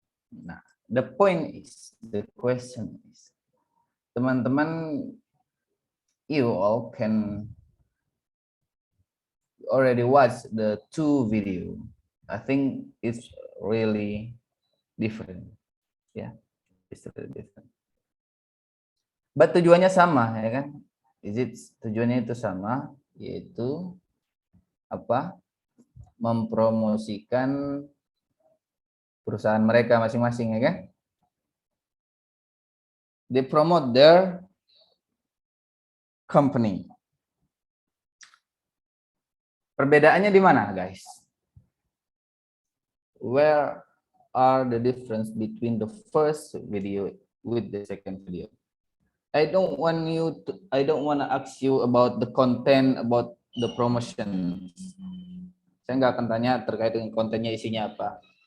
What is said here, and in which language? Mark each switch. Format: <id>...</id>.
<en>Nah, the question is,</en> <id>teman-teman,</id> <en>you all can already watch the 2 video. I think it's really different. Yeah, it's really different. But</en> <id>tujuannya sama, ya kan? Tujuannya itu sama, yaitu apa? Mempromosikan perusahaan mereka masing-masing, ya kan?</id> <en>They promote their company.</en> <id>Perbedaannya di mana, guys?</id> <en>Where are the difference between the first video with the second video? I don't want to ask you about the content, about the promotion.</en> <id>Saya nggak akan tanya terkait dengan kontennya, isinya apa.</id>